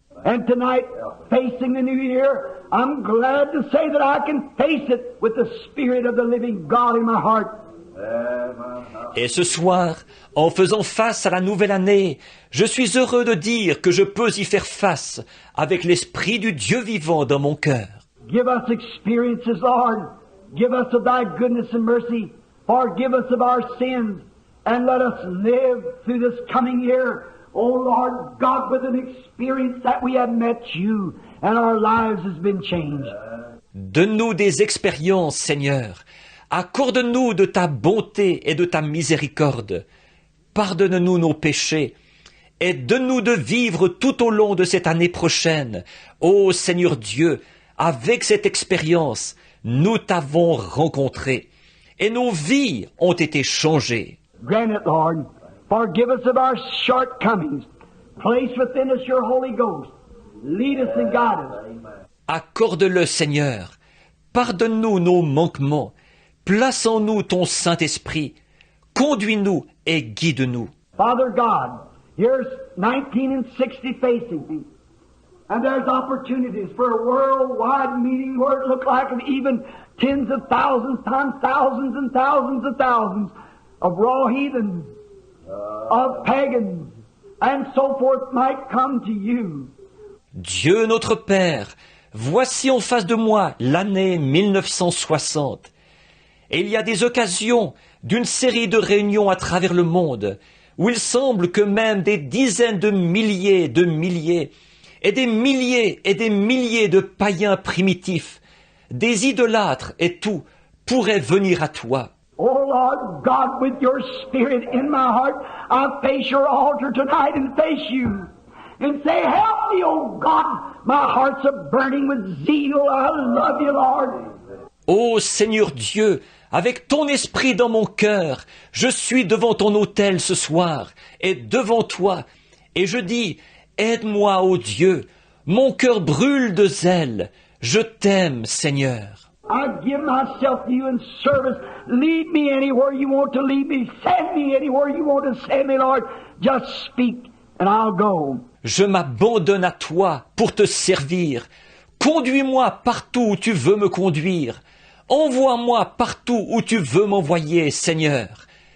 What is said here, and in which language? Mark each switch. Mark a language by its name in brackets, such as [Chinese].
[English] And tonight, facing the new year, I'm glad to say that I can face it with the Spirit of the living God in my heart. [French] Et ce soir, en faisant face à la nouvelle année, je suis heureux de dire que je peux y faire face avec l'Esprit du Dieu vivant dans mon cœur. [English] Give us experiences, Lord. Give us of Thy goodness and mercy. Forgive us of our sins. And let us live through this coming year, oh Lord God, with an experience that we have met You and our lives has been changed. [French] Donne-nous des expériences, Seigneur. Accorde-nous de Ta bonté et de Ta miséricorde. Pardonne-nous nos péchés. Et donne-nous de vivre tout au long de cette année prochaine. Ô Seigneur Dieu, avec cette expérience, nous t'avons rencontré. Et nos vies ont été changées. [English] Grant it, Lord. Forgive us of our shortcomings. Place within us Your Holy Ghost. Lead us and guide us. [French] Accorde-le, Seigneur. Pardonne-nous nos manquements. Place en nous ton Saint-Esprit. Conduis-nous et guide-nous. [English] Father God, here's 1960 facing me. And there's opportunities for a worldwide meeting where it looks like even tens of thousands times thousands and thousands of thousands of raw heathens, of pagans, and so forth might come to You. [French] Dieu notre Père, voici en face de moi l'année 1960. Et il y a des occasions d'une série de réunions à travers le monde où il semble que même des dizaines de milliers et des milliers de païens primitifs, des idolâtres et tout, pourraient venir à Toi. [English] Oh Lord God, with Your Spirit in my heart, I face Your altar tonight and face You. And say, help me, oh God, my heart's a burning with zeal. I love You, Lord. [French] Ô Seigneur Dieu, avec Ton esprit dans mon cœur, je suis devant Ton autel ce soir et devant Toi. Et je dis, aide-moi, ô Dieu, mon cœur brûle de zèle. Je t'aime, Seigneur. [English] I give myself to You in service. Lead me anywhere You want to lead me. Send me anywhere You want to send me, Lord. Just speak and I'll go. [French] Je m'abandonne à Toi pour Te servir. Conduis-moi partout où Tu veux me conduire. Envoie-moi partout où Tu veux m'envoyer, Seigneur.